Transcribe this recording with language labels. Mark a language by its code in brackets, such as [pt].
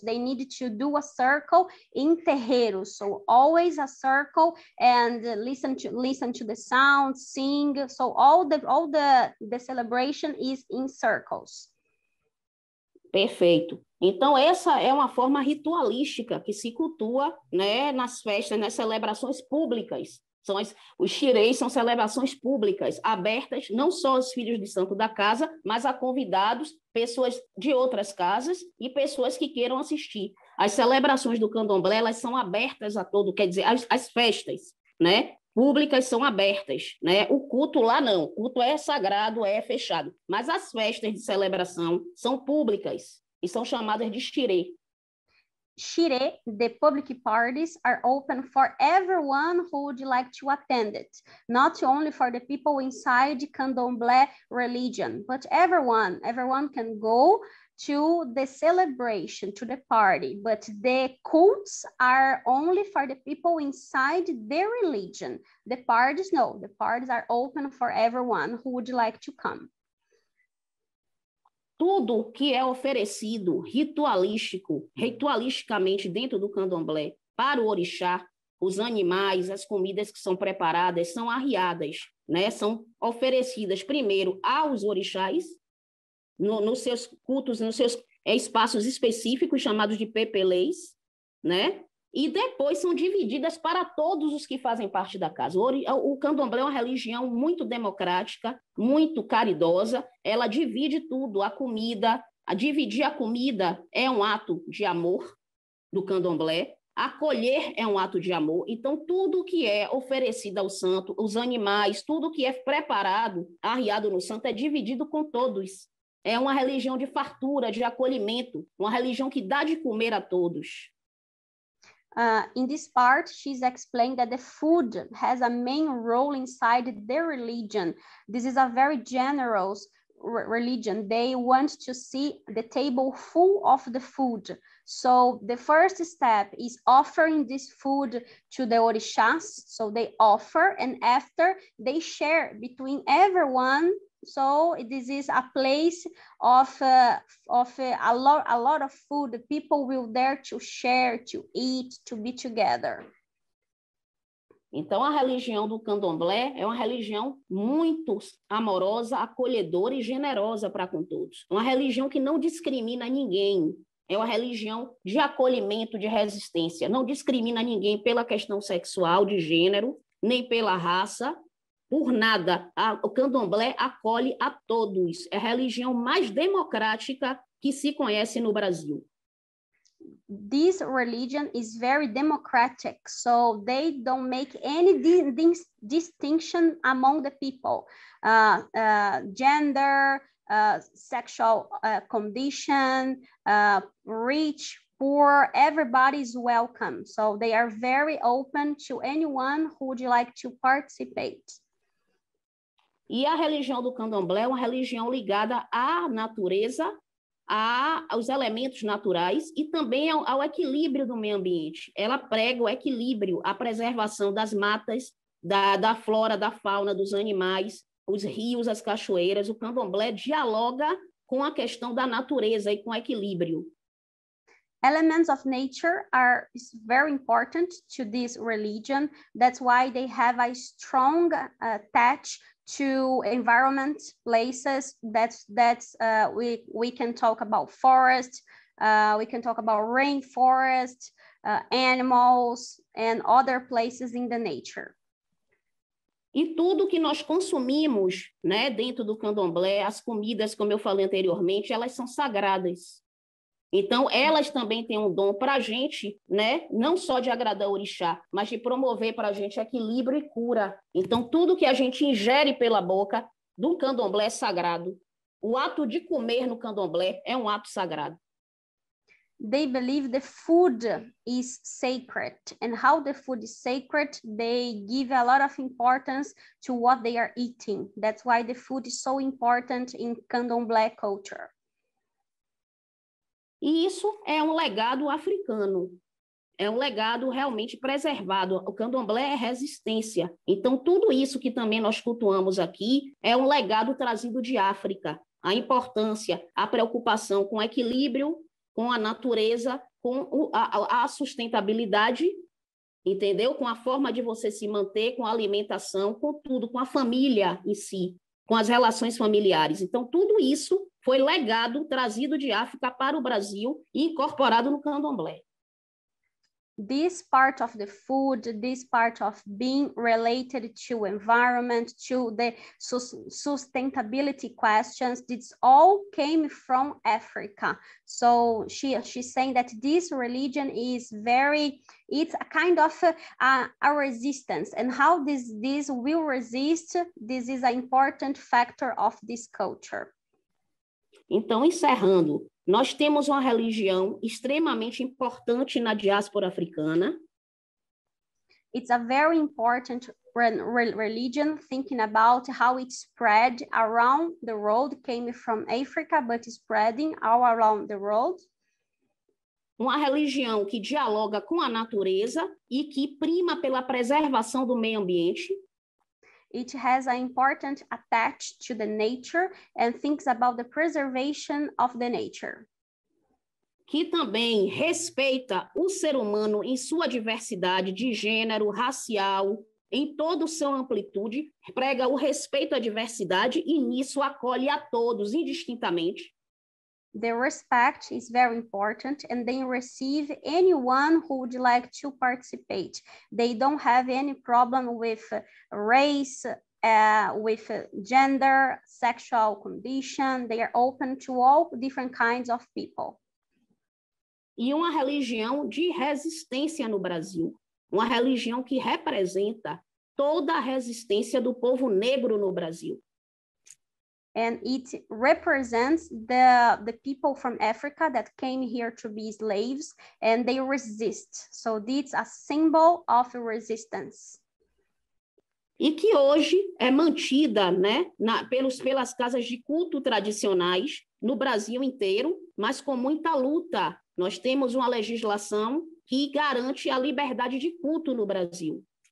[en] They need to do a circle in terreiros, so always a circle, and listen to the sound, sing. So all the celebration is in circles. [pt] Perfeito. Então, essa é uma forma ritualística que se cultua, né, nas festas, nas celebrações públicas. Os xirês são celebrações públicas, abertas não só aos filhos de santo da casa, mas a convidados, pessoas de outras casas e pessoas que queiram assistir. As celebrações do candomblé, elas são abertas a todo, quer dizer, as festas, né, públicas são abertas, né? O culto lá não, o culto é sagrado, é fechado, mas as festas de celebração são públicas e são chamadas de xirê. [en] Xirê, the public parties are open for everyone who would like to attend it, not only for the people inside Candomblé religion, but everyone can go to the celebration, to the party, but the cults are only for the people inside their religion. The parties, no, the parties are open for everyone who would like to come. [pt] Tudo que é oferecido ritualisticamente dentro do candomblé para o orixá, os animais, as comidas que são preparadas, são arriadas, né? São oferecidas primeiro aos orixás, nos seus cultos, nos seus espaços específicos, chamados de pepelês, né? E depois são divididas para todos os que fazem parte da casa. O candomblé é uma religião muito democrática, muito caridosa, ela divide tudo, a comida, dividir a comida é um ato de amor do candomblé, acolher é um ato de amor, então tudo que é oferecido ao santo, os animais, tudo que é preparado, arriado no santo, é dividido com todos. É uma religião de fartura, de acolhimento, uma religião que dá de comer a todos. [en] In this part, she's explained that the food has a main role inside their religion. This is a very generous religion. They want to see the table full of the food. So the first step is offering this food to the orishas. So they offer, and after they share between everyone. So this is a place of a lot of food. People will there to share, to eat, to be together. [pt] Então, a religião do candomblé é uma religião muito amorosa, acolhedora e generosa para com todos. Uma religião que não discrimina ninguém. É uma religião de acolhimento, de resistência. Não discrimina ninguém pela questão sexual, de gênero, nem pela raça. Por nada, o candomblé acolhe a todos. É a religião mais democrática que se conhece no Brasil. [en] This religion is very democratic, so they don't make any distinction among the people. Gender, sexual condition, rich, poor, everybody is welcome. So they are very open to anyone who would like to participate. [pt] E a religião do candomblé é uma religião ligada à natureza, aos elementos naturais e também ao equilíbrio do meio ambiente. Ela prega o equilíbrio, a preservação das matas, da flora, da fauna, dos animais, os rios, as cachoeiras. O candomblé dialoga com a questão da natureza e com o equilíbrio. [en] Elements of nature is very important to this religion. That's why they have a strong attach to environment, places. We can talk about forest, we can talk about rainforest, animals, and other places in the nature. [pt] E tudo que nós consumimos, né, dentro do candomblé, as comidas, como eu falei anteriormente, elas são sagradas. Então, elas também têm um dom para a gente, né? Não só de agradar o orixá, mas de promover para a gente equilíbrio e cura. Então, tudo que a gente ingere pela boca do candomblé é sagrado. o ato de comer no candomblé é um ato sagrado. [en] They believe the food is sacred, and how the food is sacred, they give a lot of importance to what they are eating. That's why the food is so important in Candomblé culture. [pt] E isso é um legado africano, é um legado realmente preservado. O candomblé é resistência. Então, tudo isso que também nós cultuamos aqui é um legado trazido de África. A importância, a preocupação com o equilíbrio, com a natureza, com a sustentabilidade, entendeu? Com a forma de você se manter, com a alimentação, com tudo, com a família em si, com as relações familiares. Então, tudo isso foi legado trazido de África para o Brasil e incorporado no candomblé. [en] This part of the food, this part of being related to environment, to the sustainability questions, this all came from Africa. So she's saying that this religion is it's a kind of a resistance, and how this will resist, this is an important factor of this culture. [pt] Então, encerrando, nós temos uma religião extremamente importante na diáspora africana. [en] It's a very important religion, thinking about how it spread around the world, came from Africa, but spreading all around the world. [pt] Uma religião que dialoga com a natureza e que prima pela preservação do meio ambiente. [en] It has an important attached to the nature and thinks about the preservation of the nature. [pt] Que também respeita o ser humano em sua diversidade de gênero, racial, em toda a sua amplitude, prega o respeito à diversidade e nisso acolhe a todos indistintamente. [en] The respect is very important, and they receive anyone who would like to participate. They don't have any problem with race, with gender, sexual condition. They are open to all different kinds of people. [pt] E uma religião de resistência no Brasil, uma religião que representa toda a resistência do povo negro no Brasil. [en] And it represents the people from Africa that came here to be slaves, and they resist. So it's a symbol of resistance. [pt] E que hoje é mantida, né, pelas casas de culto tradicionais no Brasil inteiro, mas com muita luta. Nós temos uma legislação que garante a liberdade de culto no Brasil.